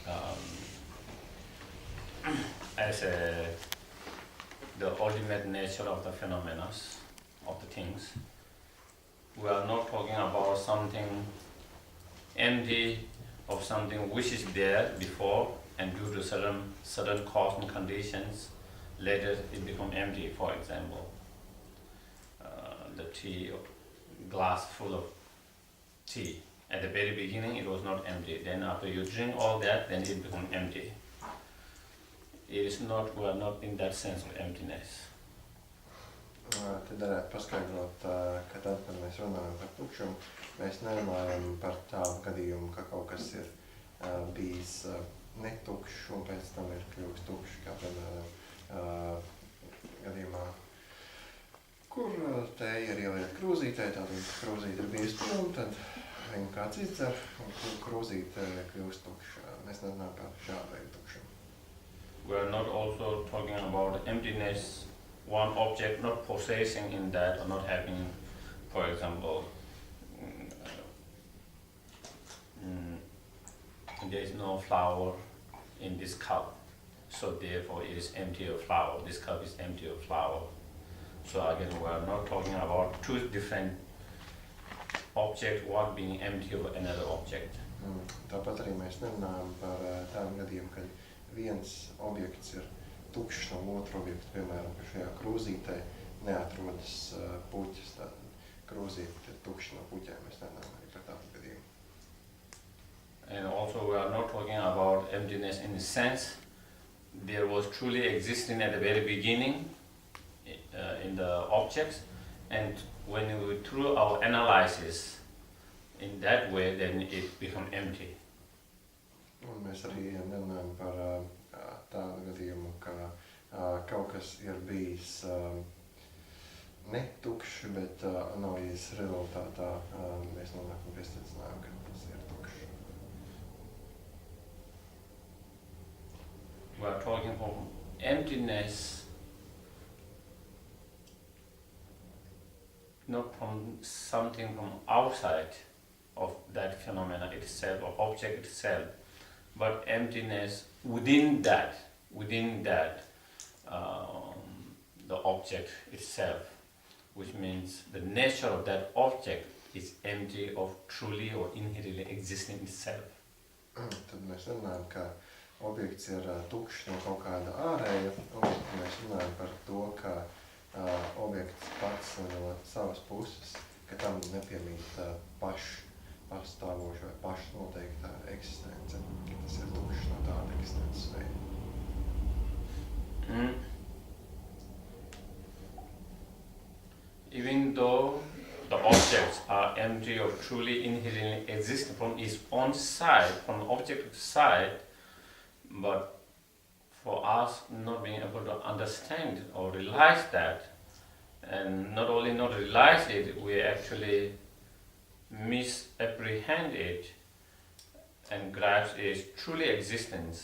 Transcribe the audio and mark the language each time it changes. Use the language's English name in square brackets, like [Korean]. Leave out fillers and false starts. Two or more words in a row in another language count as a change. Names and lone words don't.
[English] as the ultimate nature of the phenomena, of the things, we are not talking about something empty of something which is there before and due to certain cause and conditions later it becomes empty. For example, the tea glass full of tea, at the very beginning it was not empty, then after you drink all that, then it becomes empty. It is not, we are not in that sense of emptiness. [Latvian] Te darētu paskaidrot, ka tad, kad mēs runājam par tukšumu, mēs nerunājam par tādu gadījumu, ka kaut kas ir bijis netukšs un pēc tam ir kļuvis tukšs, kā piemēram gadījumā, kur tēja ir ielieta krūzītē, tātad krūzīte ir bijusi pilna, tad viņu kāds izdzer un krūzīte kļūst tukša. Mēs nerunājam par šādu veidu tukšumu. [English] We are not also talking about emptiness, one object not possessing in that or not having, for example, there is no flower in this cup, so therefore it is empty of flower. This cup is empty of flower. So again, we are not talking about two different objects, one being empty of another object. [Latvian] Tāpat arī mēs nerunājam par tādu gadījumu, kad viens objekts ir tukšs no otru objektu, piemēram, ka šajā krūzītē neatrodas puķis, tātad krūzīte ir tukša no puķēm, mēs nerunājam arī par tādu gadījumu. [English] And also we are not talking about emptiness in the sense there was truly existing at the very beginning in the objects, and when we through our analysis in that way, then it becomes empty. [Latvian] Un mēs arī nerunājam par tādu gadījumu, ka kaut kas ir bijis netukšs, bet analīzes rezultātā mēs nonākam pie secinājuma, ka tas ir tukšs. [English] We are talking from emptiness, not from something from outside of that phenomena itself, or object itself, but emptiness within that, the object itself, which means the nature of that object is empty of truly or inherently existing itself. [Latvian] Tad mēs runājam, ka objekts ir tukšs no kaut kāda ārēja, un mēs runājam par to, ka objekts pats no savas puses, ka tam nepiemīt pašstāvoša vai pašnoteikta eksistence, ka tas ir tukšs no tāda eksistences veida. [English] Even though the objects are empty of truly inherently existing from its own side, from the object side, but for us not being able to understand or realize that, and not only not realize it, we actually misapprehend it and grasp its truly existence.